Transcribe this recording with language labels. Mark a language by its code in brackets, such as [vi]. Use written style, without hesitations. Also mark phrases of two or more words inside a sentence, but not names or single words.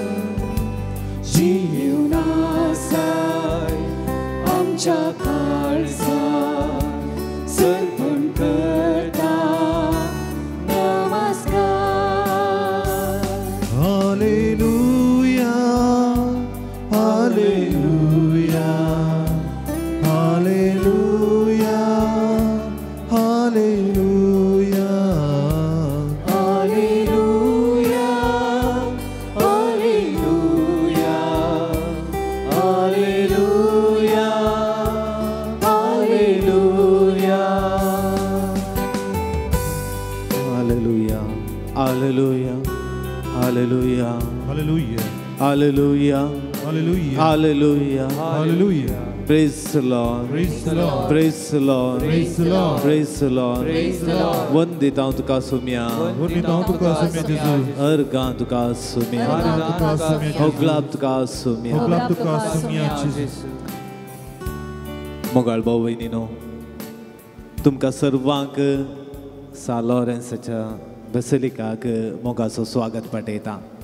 [kok] जीवनासाय आमच्या काळजान सर्पण करता नमस्कार. [la] हालेलुया हालेलुया हालेलुया हालेलुया Alleluia, Alleluia, Alleluia, Alleluia. Alleluia, Alleluia, Alleluia, Hallelujah. Alleluia, Hallelujah. Alleluia. Hallelujah. [en] Praise the Lord. Praise the Lord. Praise the Lord. Praise the Lord. Praise the Lord. Praise the Lord. [kok] वंदित हांव तुका सोम्या वंदितां तुका सोम्या जेजू. अर्गां तुका सोम्या अर्गां तुका सोम्या जेजू. होगलाब तुका सोम्या होगलाब तुका सोम्या जेजू. मोगाळ भाऊ भयणीनो तुमकां सर्वांक सान लॉरेन्साच्या बेसिलिकाक मोगाचो स्वागत पाठयता.